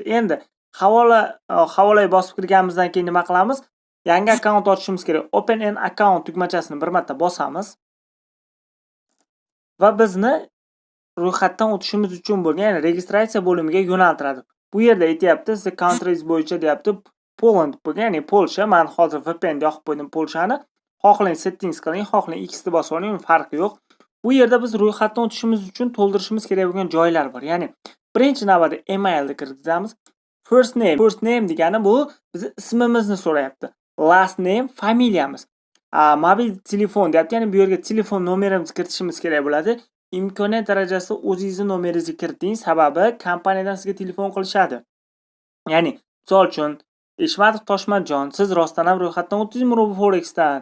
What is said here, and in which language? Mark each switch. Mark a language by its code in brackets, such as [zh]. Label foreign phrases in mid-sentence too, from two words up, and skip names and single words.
[uz] Endi havolaga bosib kirganimizdan keyin nima qilamiz? Yangi akkaunt ochishimiz kerak. [en] Open an account [uz] tugmachasini bir marta bosamiz. Va bizni ro'yxatdan o'tishimiz uchun bo'lgan, ya'ni registratsiya bo'limiga yo'naltiradi. Bu yerda aytayapti, [en] the countries [uz] bo'yicha deyapti, Poland bo'lgan, ya'ni Polsha. Men hozir VPN da yoqib qo'ydim Polshani. Xohlang settings qiling, xohlang X ni bosib oling, farqi yo'q. Bu yerda biz ro'yxatdan o'tishimiz uchun to'ldirishimiz kerak bo'lgan joylar bor. Ya'ni birinchi navbatda emailni kiritamiz. [en] First name [uz] degani bu bizni ismimizni so'rayapti. [en] Last name [uz] familiyamiz. Mobil telefon deyapti, ya'ni bu yerga telefon nomerimizni kiritishimiz kerak bo'ladi. Imkoniyat darajasida o'zingizni nomeringizni kiriting, sababi kompaniyadan sizga telefon qilishadi. Ya'ni, misol uchun, Eshmatov Toshmatjon, siz rostdan ham ro'yxatdan o'tdingizmi RoboForexdan?